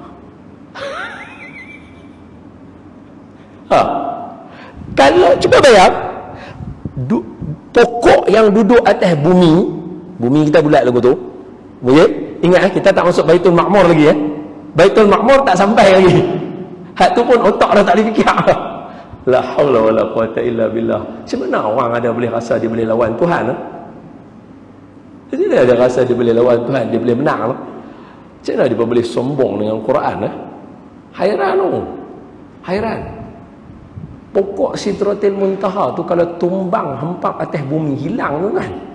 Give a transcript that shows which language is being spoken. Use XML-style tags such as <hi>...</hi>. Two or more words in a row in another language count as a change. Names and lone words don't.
<ms>Kalau cuba bayang pokok yang duduk atas bumi kita bulat lagu tu. Boleh? Ingat kita tak masuk Baitul Ma'mur lagi Baitul Ma'mur tak sampai lagi. Hak tu pun otak dah tak boleh fikir.</ms> <ar>لا حول ولا قوة إلا بالله.</ar> <ms>Macam mana orang ada boleh rasa dia boleh lawan Tuhan? Jadi dia ada rasa dia boleh lawan Tuhan, dia boleh menang. Macam mana dia boleh sombong dengan Quran? Hairan tu. Hairan. Pokok Sidratil Muntaha tu kalau tumbang hempap atas bumi hilang tu kan.</ms>